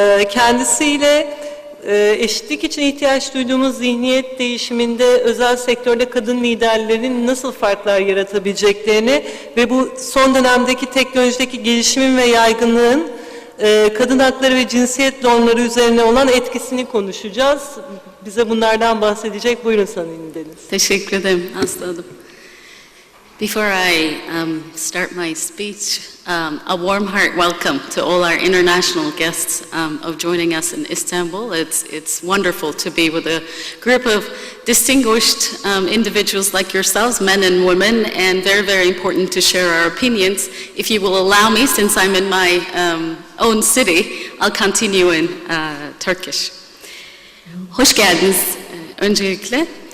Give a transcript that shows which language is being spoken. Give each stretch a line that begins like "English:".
Turkish: Kendisiyle eşitlik için ihtiyaç duyduğumuz zihniyet değişiminde özel sektörde kadın liderlerin nasıl farklar yaratabileceklerini ve bu son dönemdeki teknolojideki gelişimin ve yaygınlığın kadın hakları ve cinsiyet normları üzerine olan etkisini konuşacağız. Bize bunlardan bahsedecek. Buyurun Sayın Deniz. Teşekkür ederim Aslı Hanım.
English: Before I start my speech, a warm heart welcome to all our international guests of joining us in Istanbul. It's wonderful to be with a group of distinguished individuals like yourselves, men and women, and very, very important to share our opinions. If you will allow me, since I'm in my own city, I'll continue in Turkish.
Turkish: Hoş geldiniz öncelikle.